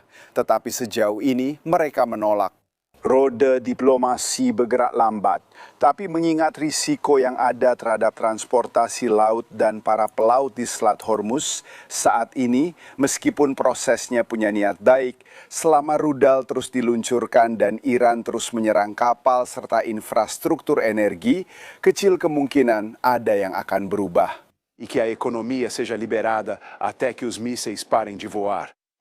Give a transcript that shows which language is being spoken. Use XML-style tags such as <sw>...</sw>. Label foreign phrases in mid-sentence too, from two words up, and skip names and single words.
<id>Tetapi sejauh ini mereka menolak. Roda diplomasi bergerak lambat, tapi mengingat risiko yang ada terhadap transportasi laut dan para pelaut di Selat Hormuz, saat ini meskipun prosesnya punya niat baik, selama rudal terus diluncurkan dan Iran terus menyerang kapal serta infrastruktur energi, kecil kemungkinan ada yang akan berubah.</id> <pt>E que a economia seja liberada até que os mísseis parem de voar.</pt>